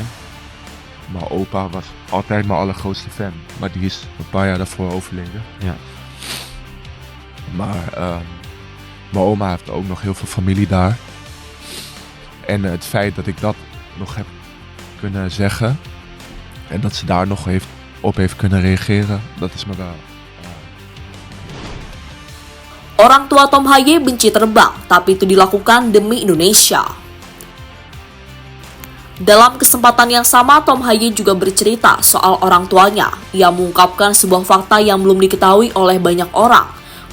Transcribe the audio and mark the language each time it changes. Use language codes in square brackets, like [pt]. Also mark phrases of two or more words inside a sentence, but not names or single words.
[nl] Mijn opa was altijd mijn allergrootste fan, maar die is een paar jaar daarvoor overleden. Ja. Maar mijn oma heeft ook nog heel veel familie daar. En het feit dat ik dat nog heb kunnen zeggen en dat ze daar nog op heeft kunnen reageren, dat is me wel. [id] Orang tua Tom Haye benci terbang, tapi itu dilakukan demi Indonesia. Dalam kesempatan yang sama, Tom Haye juga bercerita soal orang tuanya. Ia mengungkapkan sebuah fakta yang belum diketahui oleh banyak orang.